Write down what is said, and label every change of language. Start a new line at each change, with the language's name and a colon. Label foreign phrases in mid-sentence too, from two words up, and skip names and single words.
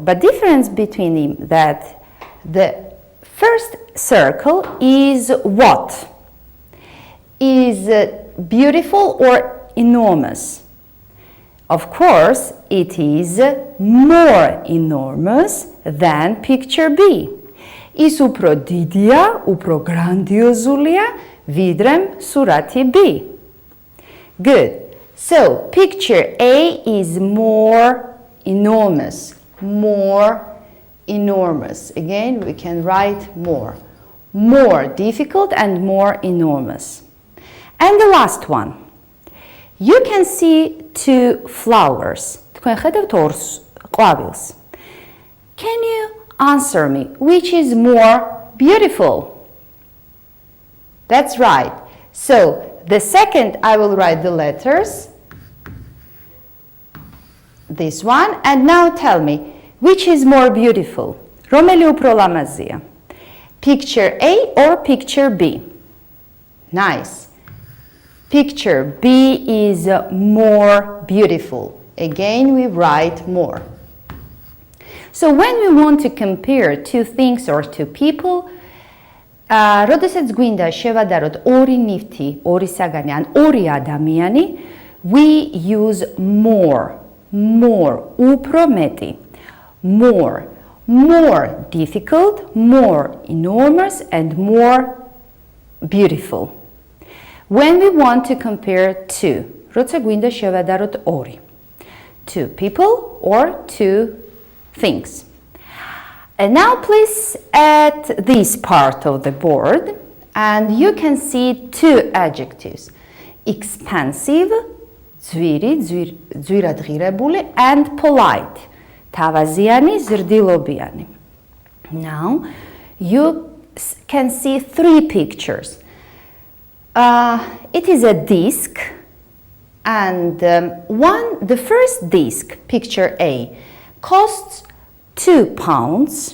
English: But difference between them that the first circle is what? Is beautiful or enormous? Of course, it is more enormous than picture B.
Georgian: Is უფრო დიდია, უფრო grandiozულია, ვიდრე სურათი B.
English: Good. So, picture A is more enormous. More enormous. Again, we can write more. More difficult and more enormous. And the last one. You can see 2 flowers.
Georgian: თქვენ ხედავთ 2 ყვავილს.
English: Can you answer me which is more beautiful? That's right. So, the second I will write the letters. This one. And now tell me which is more beautiful?
Georgian: რომელი უფრო ლამაზია?
English: Picture A or picture B? Nice. Picture B is more beautiful. Again, we write more. So when we want to compare 2 things or 2 people,
Georgian: როდესაც გვინდა შევადაროთ 2 ნივთი, 2 საგანი ან 2 ადამიანი,
English: we use more. More,
Georgian: უფრო მეტი.
English: More difficult, more enormous, and more beautiful. When we want to compare 2,
Georgian: როცა გვინდა შევადაროთ 2.
English: 2 people or 2 things. And now please at this part of the board and you can see 2 adjectives. Expensive, ძვირადღირებული, and polite.
Georgian: თავაზიანი, ზრდილობიანი.
English: Now you can see 3 pictures. It is a disc and the first disc, picture A, costs £2.